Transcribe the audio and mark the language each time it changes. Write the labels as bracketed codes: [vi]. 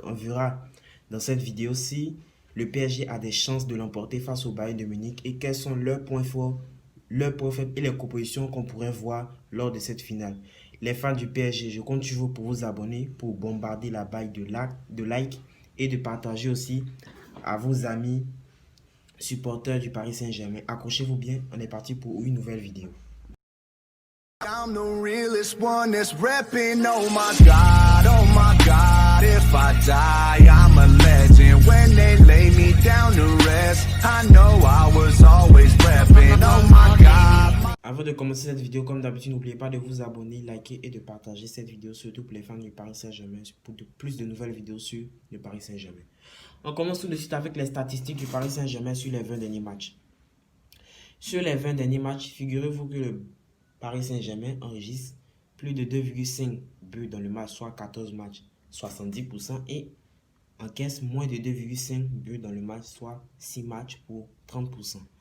[fr] On verra dans cette vidéo si le PSG a des chances de l'emporter face au Bayern de Munich et quels sont leurs points forts, leurs points faibles et les propositions qu'on pourrait voir lors de cette finale. Les fans du PSG, je compte sur vous pour vous abonner, pour bombarder la balle de like et de partager aussi à vos amis supporters du Paris Saint-Germain. Accrochez-vous bien, on est parti pour une nouvelle vidéo. [en] I'm the realest one that's repping, oh my God, if I die, I'm a legend, when they lay me down to rest, I know I was always repping, oh my God. [fr] Avant de commencer cette vidéo, comme d'habitude, n'oubliez pas de vous abonner, liker et de partager cette vidéo, surtout pour les fans du Paris Saint-Germain, pour plus de nouvelles vidéos sur le Paris Saint-Germain. On commence tout de suite avec les statistiques du Paris Saint-Germain sur les 20 derniers matchs. Sur les 20 derniers matchs, figurez-vous que le Paris Saint-Germain enregistre plus de 2,5 buts dans le match, soit 14 matchs, 70%, et encaisse moins de 2,5 buts dans le match, soit 6 matchs pour 30%.